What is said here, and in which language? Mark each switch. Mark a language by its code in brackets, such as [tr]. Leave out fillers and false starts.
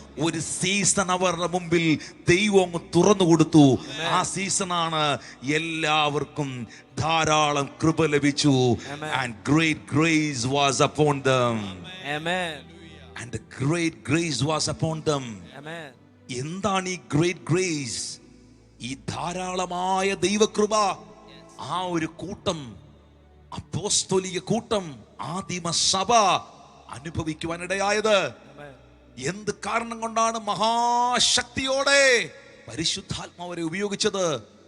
[ml] ഒരു സീസൺ അവരുടെ മുമ്പിൽ ദൈവം തുറന്നു കൊടുത്തു. ആ സീസണാണ് എല്ലാവർക്കും ധാരാളം കൃപ ലഭിച്ചു. [en] And great grace was upon them. And the great grace was upon them. [ml] എന്താണ് ഈ ഗ്രേറ്റ് ഗ്രേസ്? ഈ ധാരാളമായ ദൈവകൃപ ആ ഒരു കൂട്ടം, അപ്പോസ്തോലിക കൂട്ടം, ആദിമ സഭ അനുഭവിക്കുവാനിടയായത്. എന്ത് കാരണം കൊണ്ടാണ് മഹാശക്തിയോടെ പരിശുദ്ധാത്മാവരെ ഉപയോഗിച്ചത്?